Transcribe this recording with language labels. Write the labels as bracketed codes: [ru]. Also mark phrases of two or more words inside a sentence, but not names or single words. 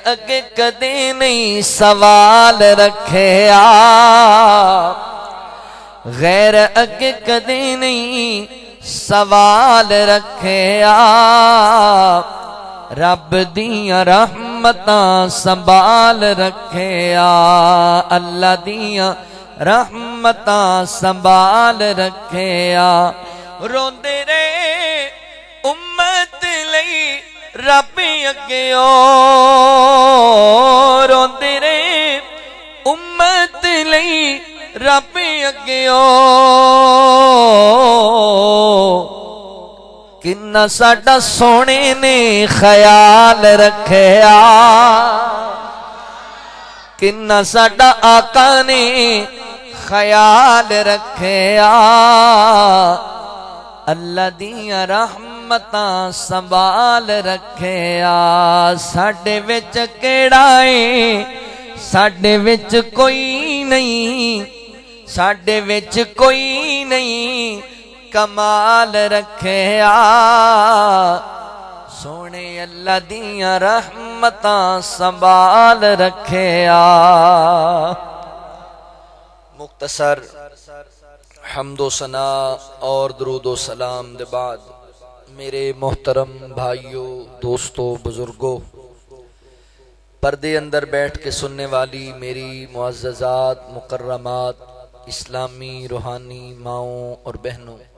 [pa] اگے کدے نہیں سوال رکھیا غیر اگے کدے نہیں سوال رکھیا رب دیاں رحمتاں سنبھال رکھیا اللہ دیاں رحمتاں سنبھال رکھیا روندے رہے امت لئی رب اگیوں روندے رہے امت لئی رب اگیوں کنا ساڈا سونے نے خیال رکھیا کنا ساڈا آقا نے خیال رکھیا اللہ دیاں رحمتاں سنبھال رکھیا ساڈے وچ کیڑا ہے ساڈے وچ کوئی نہیں ساڈے وچ کوئی نہیں کمال رکھیا سونے اللہ دیاں رحمتاں سنبھال رکھیا [ur] مختصر حمد و ثنا اور درود و سلام دے بعد میرے محترم بھائیوں دوستوں بزرگوں پردے اندر بیٹھ کے سننے والی میری معززات مکرمات اسلامی روحانی ماؤں اور بہنوں